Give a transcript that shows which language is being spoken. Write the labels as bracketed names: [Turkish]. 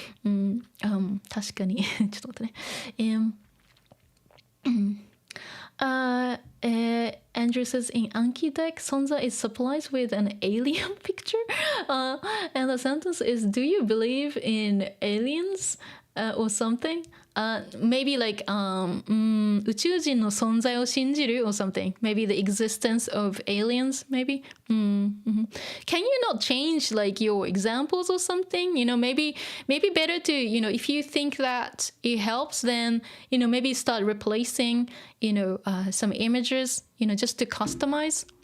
[Japanese] 確かに。ちょっと待ってね。 [English] Andrew says in Anki deck, Sonza is supplies with an alien picture. And the sentence is, do you believe in aliens or something? Maybe like [Japanese] 宇宙人の存在を信じる [English] or something. Maybe the existence of aliens, maybe. Can you not change like your examples or something? Maybe better to, if you think that it helps, then, maybe start replacing, some images, just to customize.